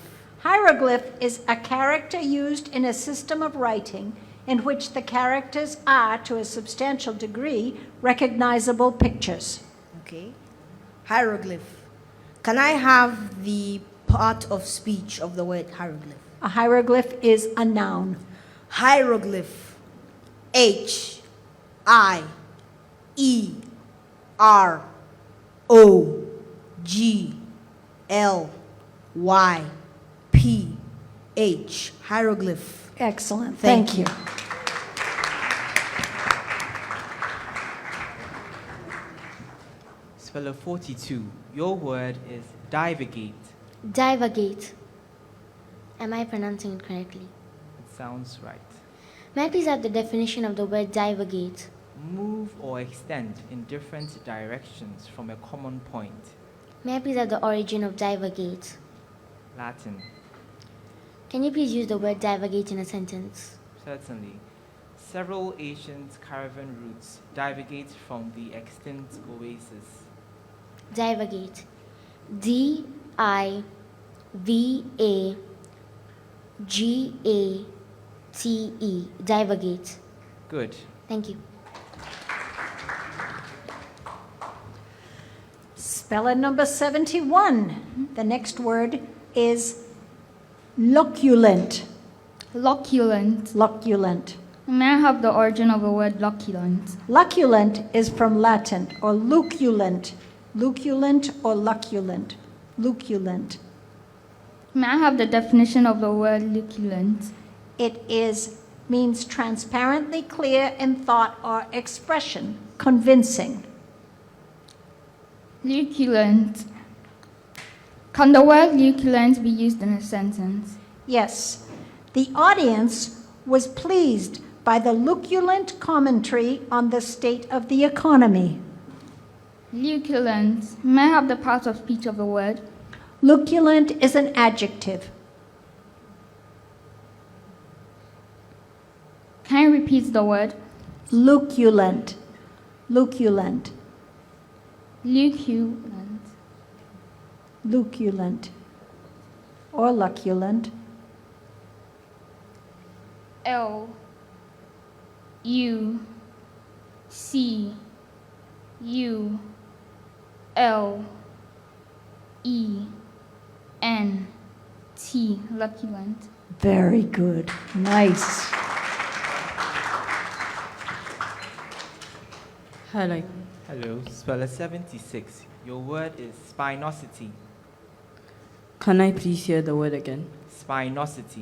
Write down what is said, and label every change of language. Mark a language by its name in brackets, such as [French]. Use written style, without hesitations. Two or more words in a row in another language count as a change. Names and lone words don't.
[English] Hieroglyph is a character used in a system of writing in which the characters are, to a substantial degree, recognizable pictures. Okay. Hieroglyph. Can I have the part of speech of the word hieroglyph? A hieroglyph is a noun. Hieroglyph. H. I. E. R. O. G. L. Y. P. H. Hieroglyph. Excellent. Thank you. Speller 42. Your word is divagate. Divagate. Am I pronouncing it correctly? It sounds right. May I please have the definition of the word divagate? Move or extend in different directions from a common point. May I please have the origin of divagate? Latin. Can you please use the word divagate in a sentence? Certainly. Several ancient caravan routes divagate from the extinct oasis. Divagate. D-I-V-A-G-A-T-E. Divagate. Good. Thank you. Speller number 71. The next word is loculent. Loculent. Loculent. May I have the origin of the word loculent? Loculent is from Latin, or luculent. Luculent or luculent. Luculent. May I have the definition of the word luculent? It means transparently clear in thought or expression, convincing. Luculent. Can the word luculent be used in a sentence? Yes. The audience was pleased by the luculent commentary on the state of the economy. Luculent. May I have the part of speech of the word? Luculent is an adjective. Can you repeat the word? Luculent. Luculent. Luculent. Luculent. Or luculent. L U C U L E N T. Luculent. Very good. Nice. Hello. Hello, speller 76. Your word is spinosity. Can I please hear the word again? Spinosity.